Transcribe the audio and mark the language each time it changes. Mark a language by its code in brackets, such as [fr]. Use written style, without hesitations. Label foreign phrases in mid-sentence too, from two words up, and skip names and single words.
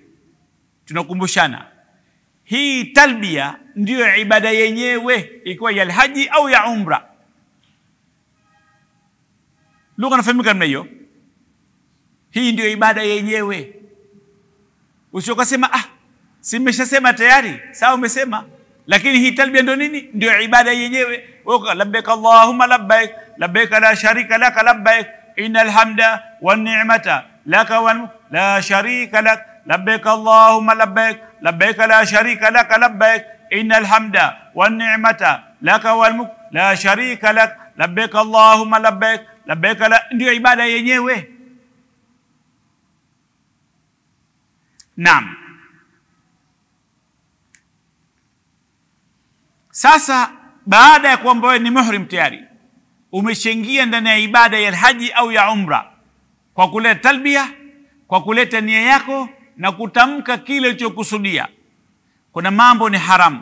[sw] Tunakumbushana hii talbia ndio ibada yenyewe, ikiwa ya haji au ya umra. Lugha nafahamika namna hiyo. Hii ndio ibada yenyewe. Usiokasema si nimeshasema tayari. Sawa, umesema, lakini hii talbia ndio nini? Ndio ibada yenyewe. [ar] لبيك اللهم لبيك، لبيك لا شريك لك لبيك، إن الحمد والنعمة لك وال لا شريك لك، لبيك اللهم لبيك، لبيك لا شريك لك لبيك، إن الحمد والنعمة لك والملك لا شريك لك، لبيك اللهم لبيك، لبيك لا. [sw] Ndio ibada yenyewe. Naam. Sasa baada ya kwamba wewe ni muhrim tayari, umeshaingia ndani ya ibada ya haji au ya umra kwa kuleta talbia, kwa kuleta nia yako na kutamka kile ulichokusudia, kuna mambo ni haramu.